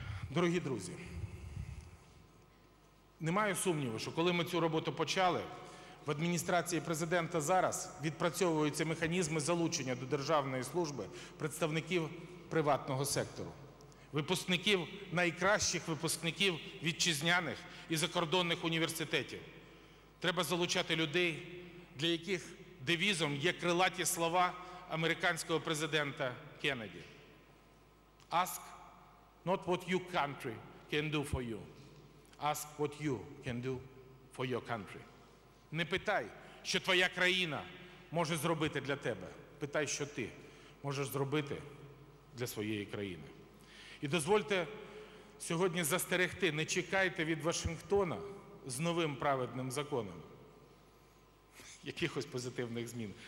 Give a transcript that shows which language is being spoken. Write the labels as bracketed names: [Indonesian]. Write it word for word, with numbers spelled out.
[Ukrainian] Дорогі друзі, немає сумніву, що коли ми цю роботу почали, в адміністрації президента зараз відпрацьовуються механізми залучення до державної служби представників приватного сектору, випускників, найкращих випускників вітчизняних і закордонних університетів. Треба залучати людей, для яких девізом є крилаті слова американського президента Кеннеді. [English] Ask not what your country can do for you. Ask what you can do for your country. [Ukrainian] Не питай, що твоя країна може зробити для тебе. Питай, що ти можеш зробити для своєї країни. І дозвольте сьогодні застерегти, не чекайте від Вашингтона з новим праведним законом якихось позитивних змін.